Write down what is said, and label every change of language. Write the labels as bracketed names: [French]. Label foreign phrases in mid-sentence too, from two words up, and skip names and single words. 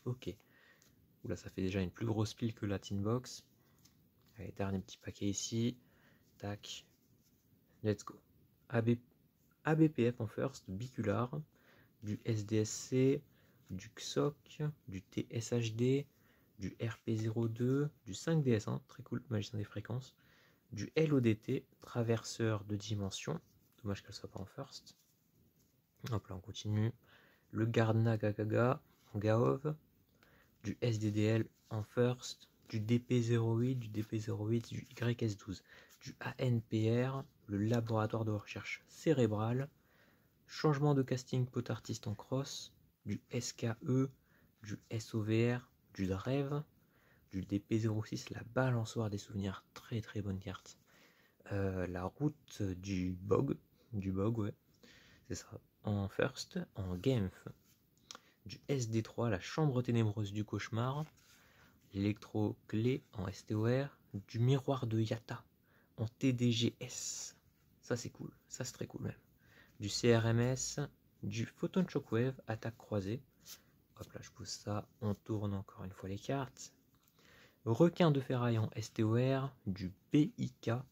[French] Ok. Oula, ça fait déjà une plus grosse pile que la [English] tin box. [French] Allez, dernier petit paquet ici. Tac. [English] Let's go. [French] ABPF en first, bicular, du SDSC, du XOC, du TSHD, du RP02, du 5DS1, très cool, magicien des fréquences, du LODT, traverseur de dimension, dommage qu'elle soit pas en first. Hop là, on continue. Le Gardna Gagaga en Gaov, du SDDL en first, du DP08, du DP08, du YS12, du ANPR, le laboratoire de recherche cérébrale, changement de casting potartiste en cross, du SKE, du SOVR, du DREV, du DP06, la balançoire des souvenirs, très très bonne carte. La route du BOG, ouais, c'est ça, en first, en GAMF, du SD3, la chambre ténébreuse du cauchemar, l'électro-clé en STOR, du miroir de Yata en TDGS, ça c'est cool, ça c'est très cool même, du CRMS, du Photon Shockwave, attaque croisée, hop là je pousse ça, on tourne encore une fois les cartes, requin de ferraille en STOR, du BIK,